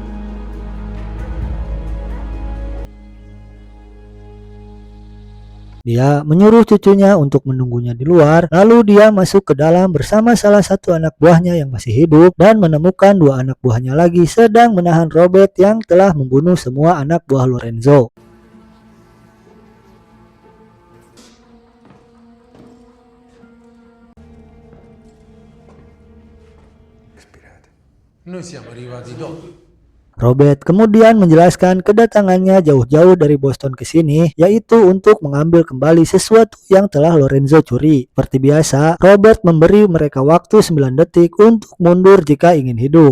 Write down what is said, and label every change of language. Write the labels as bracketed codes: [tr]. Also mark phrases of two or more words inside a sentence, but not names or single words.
[id] Dia menyuruh cucunya untuk menunggunya di luar, lalu dia masuk ke dalam bersama salah satu anak buahnya yang masih hidup dan menemukan dua anak buahnya lagi sedang menahan Robert yang telah membunuh semua anak buah Lorenzo. [it] Noi siamo arrivati dopo. [id] Robert kemudian menjelaskan kedatangannya jauh-jauh dari Boston ke sini, yaitu untuk mengambil kembali sesuatu yang telah Lorenzo curi. Seperti biasa, Robert memberi mereka waktu 9 detik untuk mundur jika ingin hidup.